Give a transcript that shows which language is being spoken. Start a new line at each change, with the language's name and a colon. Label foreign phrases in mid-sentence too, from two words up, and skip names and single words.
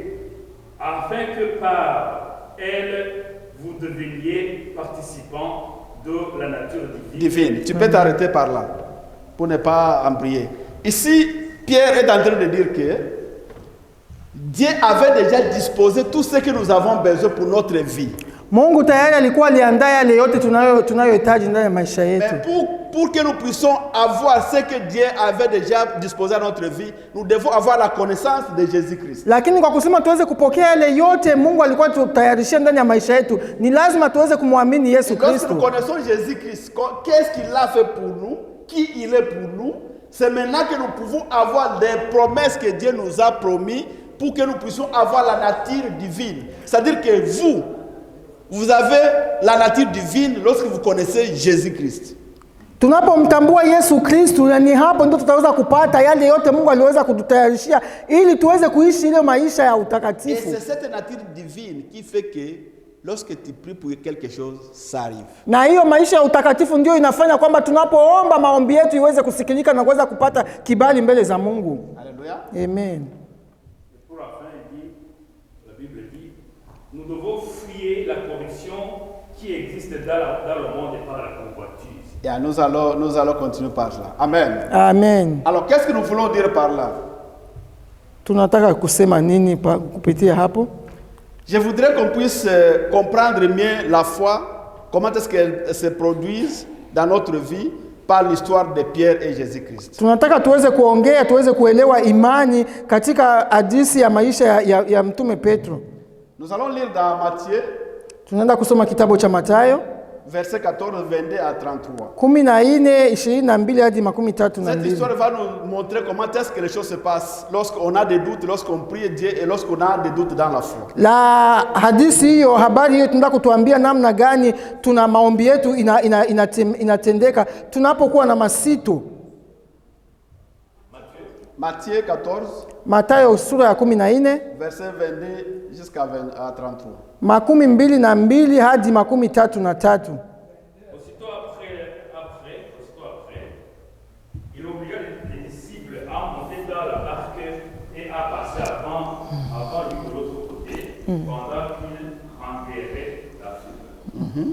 French: Afin que par elles vous deveniez participants de la nature divine. Tu peux t'arrêter par là pour ne pas embrayer. Ici, Pierre est en train de dire que Dieu avait déjà disposé tout ce que nous avons besoin pour notre vie.
Swahili: Mungu tayari alikuwa aliandaa yale yote tunayohitaji ndani ya maisha yetu.
French: Mais pour que nous puissions avoir ce que Dieu avait déjà disposé à notre vie, nous devons avoir la connaissance de Jésus-Christ.
Swahili: Lakini kwa kusema tuweze kupokea yale yote Mungu alikuwa tutayarishia ndani ya maisha yetu, ni lazima tuweze kumwamini Yesu
French: Lorsque
Swahili: Kristo.
French: nous connaissons Jésus-Christ, qu'est-ce qu'il a fait pour nous, qui il est pour nous, c'est maintenant que nous pouvons avoir des promesses que Dieu nous a promis pour que nous puissions avoir la nature divine. C'est-à-dire que vous avez la nature divine lorsque vous connaissez Jésus-Christ.
Swahili: Tunapomtambua Yesu Kristo, ni hapo ndio tutaweza kupata yale yote Mungu aliweza kututayarishia ili tuweze kuishi ile maisha ya
French: Et
Swahili: utakatifu.
French: c'est cette nature divine qui fait que lorsque tu pries pour quelque chose, ça arrive.
Swahili: Na hiyo maisha ya utakatifu ndio inafanya kwamba tunapoomba maombi yetu iweze kusikilika na kuweza kupata kibali mbele za Mungu.
French: Alléluia. Amen. Pour la fin, il dit, la Bible dit, nous devons fuyer la corruption qui existe dans le monde et par la convoitise. Et nous allons continuer par là. Amen. Amen. Alors, qu'est-ce que nous voulons dire par là?
Swahili: Tunataka kusema nini kupitia hapo?
French: Je voudrais qu'on puisse comprendre mieux la foi, comment est-ce qu'elle se produise dans notre vie par l'histoire de Pierre et Jésus-Christ.
Swahili: Tunataka tuweze kuongea, tuweze kuelewa imani katika hadithi ya maisha ya mtume Petro.
French: Nous allons lire dans Matthieu,
Swahili: Tunaenda kusoma kitabu cha Mathayo
French: verset 14, 22 à 33.
Swahili: 14:22 hadi 32.
French: Cette histoire va nous montrer comment est-ce que les choses se passent lorsqu'on a des doutes, lorsqu'on prie Dieu et lorsqu'on a des doutes dans la foi.
Swahili: La hadithi hiyo, habari hiyo tunataka kutuambia namna gani tuna maombi yetu inatendeka tunapokuwa na masito.
French: Matthieu 14,
Swahili: Mathayo sura ya 14
French: verset 22 jusqu'à 33.
Swahili: 22 hadi 33.
French: Aussitôt après, il obligea les disciples à monter dans la barque et à passer avant lui de l'autre côté, pendant qu'il enverrait la foule.